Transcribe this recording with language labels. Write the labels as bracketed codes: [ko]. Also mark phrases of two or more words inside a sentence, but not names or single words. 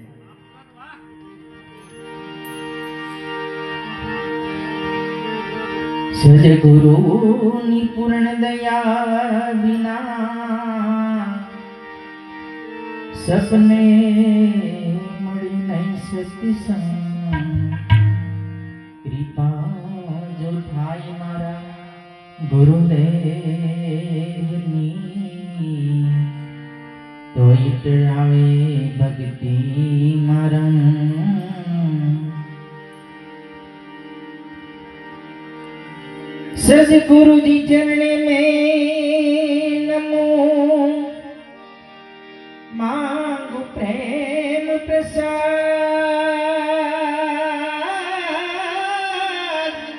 [gu] સદગુરુની પૂર્ણ દયા વિના સપને મળી નહીં સત્સંગ. કૃપા જો થાય મારા ગુરુદેવની તો આવે ભક્તિ મારા. [hi] सदगुरु जी चरण में नमो मांगु प्रेम प्रसाद.